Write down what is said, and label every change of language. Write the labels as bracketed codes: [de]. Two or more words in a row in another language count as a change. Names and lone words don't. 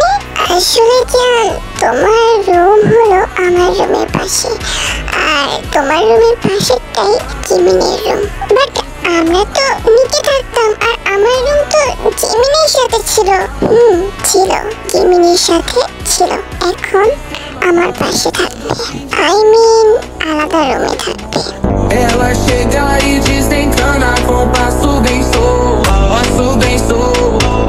[bn] আসলে জান, তোমার রুম হলো আমার রুমের পাশে, আর তোমার রুমের পাশেরটাই জিমিনের রুম। বাট আমরা তো নিচে থাকতাম, আর আমার রুম তো জিমিনের সাথে ছিল। ছিল, জিমিনের সাথে ছিল। এখন আমার passe থাকবে, [en] I mean [bn] আলাদা রুমে থাকবে। [pt] Ela chega e desencana com passo bem solto.